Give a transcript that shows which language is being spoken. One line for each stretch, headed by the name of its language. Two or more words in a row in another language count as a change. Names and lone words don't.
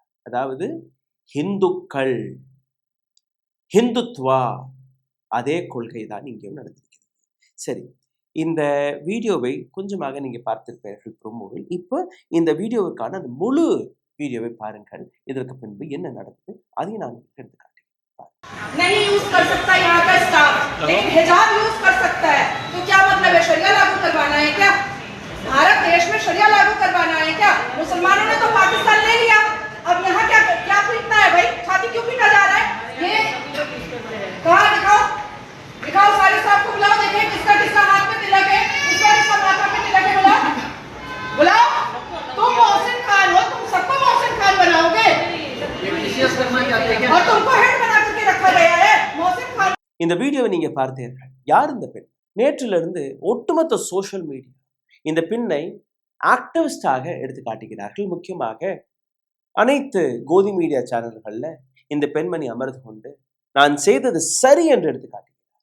Tamil: அதாவது ஹிந்துக்கள், ஹிந்துத்வா அதே கொள்கை தான் இங்கேயும் நடந்திருக்கிறது. சரி, இந்த வீடியோவை கொஞ்சமாக நீங்க பார்த்திருப்பீர்கள் ப்ரோமோவில். இப்போ இந்த வீடியோவுக்கான அந்த முழு வீடியோவை பாருங்கள். இதற்கு பின்பு என்ன நடந்தது அதையும் நான் எடுத்து காட்டுகிறேன்.
Hindi: नहीं यूज कर सकता यहाँ का स्टाफ, लेकिन हिजाब यूज कर सकता है। तो क्या मतलब है, शरिया लागू करवाना है क्या? भारत देश में शरिया लागू करवाना है क्या? मुसलमानों ने तो पाकिस्तान ले लिया, अब यहाँ क्या क्या पीटना है भाई? छाती क्यों पीटा जा रहा है? ये कहाँ दिखाओ, दिखाओ सारे स्टाफ को बुलाओ, देखें किसका किसका हाथ में तिलक है, किसका किसका माथा में तिलक है, बुलाओ बुलाओ। तुम मोहसिन खान हो, तुम सबको मोहसिन खान बनाओगे और तुमको हेड बना करके रखा गया है मोहसिन खान।
Tamil: இந்த வீடியோவை நீங்க பார்த்தீர்கள். யார் இந்த பெண்? நேற்றிலிருந்து ஒட்டுமொத்த
English: social media
Tamil: இந்த பெண்ணை ஆக்டிவிஸ்டாக எடுத்து காட்டுகிறார்கள். முக்கியமாக அனைத்து கோதி மீடியா சேனல்கள்ல இந்த பெண்மணி அமர்ந்து கொண்டு நான் செய்தது சரி என்று எடுத்து காட்டுகிறார்.